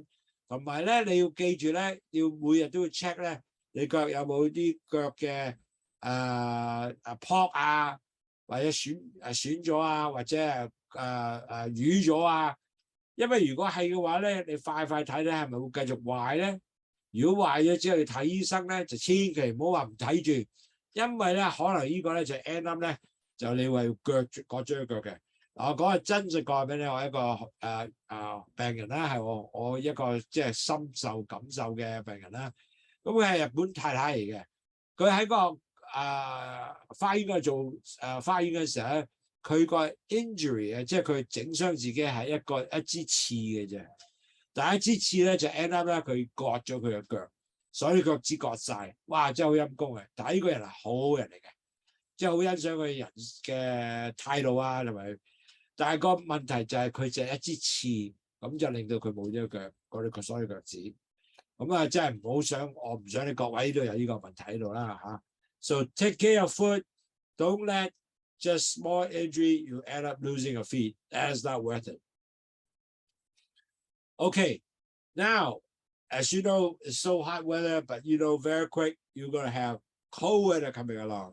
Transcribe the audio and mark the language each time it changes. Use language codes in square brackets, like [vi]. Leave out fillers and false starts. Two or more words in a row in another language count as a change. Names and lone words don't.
[yue] 同埋咧，你要記住咧，要每日都要 check 咧，你腳有冇啲腳嘅泡啊。或者損咗啊，或者瘀咗啊，因為如果係嘅話咧，你快睇咧，係咪會繼續壞咧？如果壞咗之後，你睇醫生咧，就千祈唔好話唔睇住，因為咧可能呢個咧就 [en] end up [yue] 咧就你會割咗隻腳嘅。我講係真實個俾你，我一個病人啦，係我一個即係深受感受嘅病人啦。咁佢係日本太太嚟嘅，佢喺個花園嗰度做花園嘅時候咧，佢個 injury 即係佢整傷自己係一支刺嘅啫。但係一支刺咧就 [en] end up [yue] 咧，佢割咗佢嘅腳，所以腳趾割晒。哇！真係好陰功嘅。但係呢個人係好人嚟嘅，即係好欣賞佢人嘅態度啊，同埋。但係個問題就係佢就係一支刺，咁就令到佢冇咗腳嗰所有腳趾。咁啊，真係唔好想，我唔想你各位都有呢個問題喺度啦嚇。 [en] So take care of foot. Don't let just small injury you end up losing your feet. That is not worth it. Okay, now, as you know, it's so hot weather, but you know, very quick, you're going to have cold weather coming along.